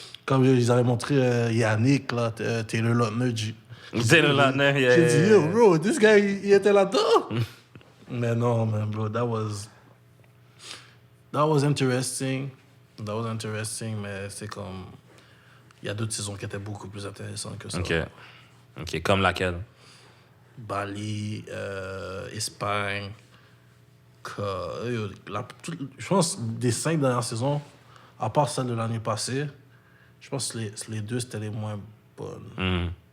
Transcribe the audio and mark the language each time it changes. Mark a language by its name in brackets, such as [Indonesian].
[French] Comme ils avaient montré Yannick, là, Taylor Lautner. [English] Taylor Lautner, yeah. [French] J'ai dit, yo, bro, [English] this guy, [French] il était là-dedans. Mais non, [English] man, bro, that was interesting. That was interesting, [French] mais c'est comme... Il y a d'autres saisons qui étaient beaucoup plus intéressantes que ça. OK, comme laquelle? Bali, Espagne. Je pense des 5 dernières saisons, à part celle de l'année passée, je pense que les 2, c'était les moins bonnes.